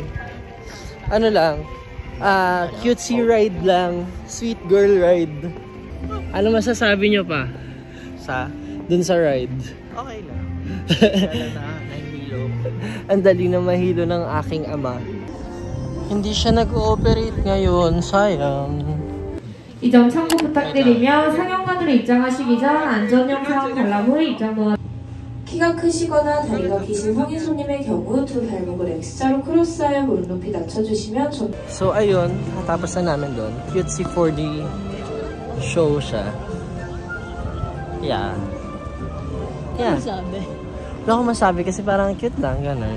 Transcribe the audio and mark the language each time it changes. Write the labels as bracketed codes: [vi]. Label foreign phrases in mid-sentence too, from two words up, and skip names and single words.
[tl] Ano lang, [en] cutesy ride [tl] lang, [en] sweet girl ride. [tl] Ano masasabi nyo pa dun sa ride? Okay lang. Kaya na, nahihilo. Ang dali na mahilo ng aking ama. Hindi siya nag-ooperate ngayon, sayang. [ko] 이 점 참고 부탁드리며 상영관으로 입장하시기 전 안전영상 관람 후에 입장 도와 키가 크시거나 다리가 기신 성인 손님의 경우 두 발목을 X자로 크로스하여 무릎 높이 낮춰주시면 좋습니다. [tl] So ayun, natapos na namin doon. [en] Cutesy 4D show [tl] siya. Yeah. Yeah. Sabi. Wala akong masabi kasi parang cute lang, ganun.